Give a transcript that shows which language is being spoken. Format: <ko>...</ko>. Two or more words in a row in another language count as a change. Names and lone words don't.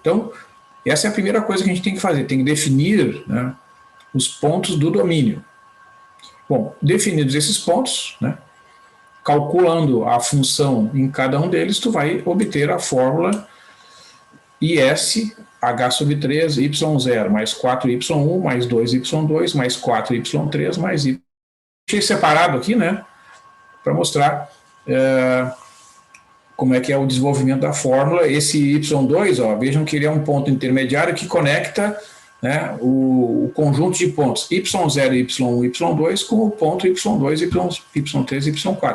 <pt>Então, essa é a primeira coisa que a gente tem que fazer, tem que definir, né, os pontos do domínio. Bom, definidos esses pontos, né, calculando a função em cada um deles, tu vai obter a fórmula IS H sobre 3, Y0, mais 4Y1, mais 2Y2, mais 4Y3, mais Y. Deixei separado aqui, né, para mostrar como é que é o desenvolvimento da fórmula. Esse Y2, ó, vejam que ele é um ponto intermediário que conecta, né, o conjunto de pontos Y0, Y1, Y2 com o ponto Y2, Y3 e Y4.</pt>